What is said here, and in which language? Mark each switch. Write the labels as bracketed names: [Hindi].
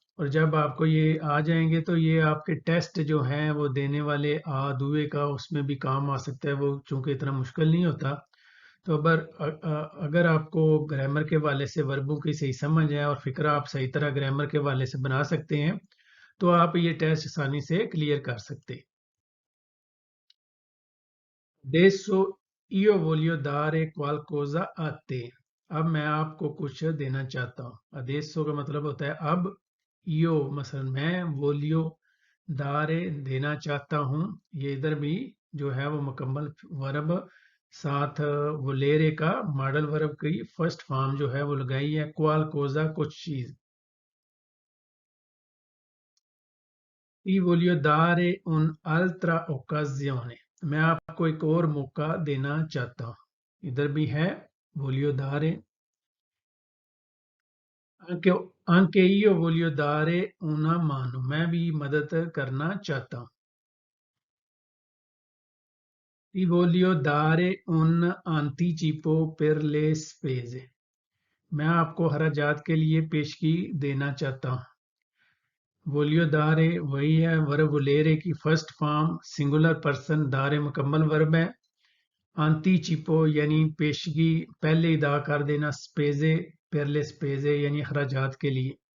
[Urdu] اور جب آپ کو یہ آ جائیں گے تو یہ آپ کے ٹیسٹ جو ہیں وہ دینے والے دوئے کا اس میں بھی کام آ سکتا ہے. وہ چونکہ اتنا مشکل نہیں ہوتا. تو اگر آپ کو گرامر کے والے سے وربوں کی صحیح سمجھ ہے اور فکر آپ صحیح طرح گرامر کے والے سے بنا سکتے ہیں تو آپ یہ ٹیسٹ آسانی سے کلیئر کر سکتے. [Italian] Adesso io voglio dare qualcosa a te. [Urdu] اب میں آپ کو کچھ دینا چاہتا ہوں. Adesso کا مطلب ہوتا ہے اب. [Italian] io [Urdu] مثلا میں [Italian] voglio dare [Urdu] دینا چاہتا ہوں. یہ ادھر بھی جو ہے وہ مکمل ورب ساتھ ولیرے کا ماڈل ورب کی فرسٹ فارم جو ہے وہ لگائی ہے. [Italian] qualcosa [Urdu] کچھ چیز. [Italian] Ti voglio dare un'altra occasione. [Urdu] میں آپ کو ایک اور موقع دینا چاہتا ہوں. ادھر بھی ہے [Italian] voglio dare. Anche io voglio dare una mano. [Urdu] میں بھی مدد کرنا چاہتا ہوں. [Italian] Ti voglio dare un anticipo per le spese. [Urdu] میں آپ کو خراجات کے لیے پیشگی دینا چاہتا ہوں. وولیو دارے وہی ہے ورب ولیرے کی فرسٹ فارم سنگولر پرسن. دارے مکمل ورب ہے. آنتی چپو یعنی پیشگی پہلے ادا کر دینا. سپیزے پرلے سپیزے یعنی اخراجات کے لیے.